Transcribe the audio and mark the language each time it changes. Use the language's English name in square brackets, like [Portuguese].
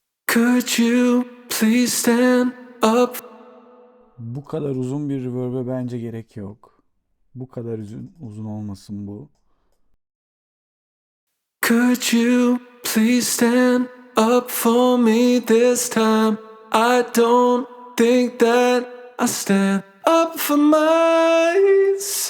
[English] Could you please stand up? [Turkish] Bu kadar uzun bir reverb'e bence gerek yok. Bu kadar uzun olmasın bu. [English] Could you please stand up for me this time? I don't think that I stand up for myself.